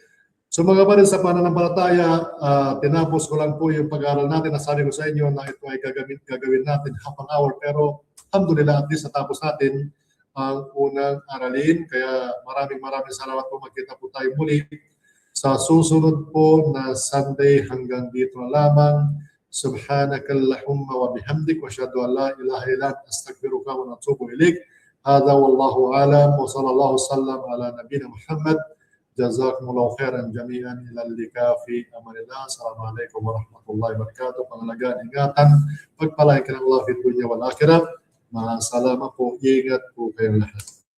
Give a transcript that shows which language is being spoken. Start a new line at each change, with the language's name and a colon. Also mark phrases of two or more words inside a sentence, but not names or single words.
Filipino: So mga kapatid, sa pananampalataya, tinapos ko lang po yung pag-aaral natin. Nasabi ko sa inyo na ito ay gagawin natin
English: half an hour.
Filipino: Pero alhamdulillah,
English: at least
Filipino: natapos natin ang unang aralin. Kaya maraming salamat po. Magkita po tayo muli sa susunod po na Sunday. Hanggang dito na lamang.
Arabic: سبحانك اللهم وبحمدك وأشهد أن لا إله إلا أنت أستغفرك وأتوب إليك. هذا والله أعلم وصلى الله سلم على نبينا محمد. جزاكم الله خيرا جميعا، إلى اللقاء في أمان الله. السلام عليكم ورحمة الله وبركاته.
Filipino: Pangalagaan, ingatan, pagpalain ka ng Allah
Arabic: في الدنيا والآخرة.
Filipino: Masalama po, ingat po kayong lahat.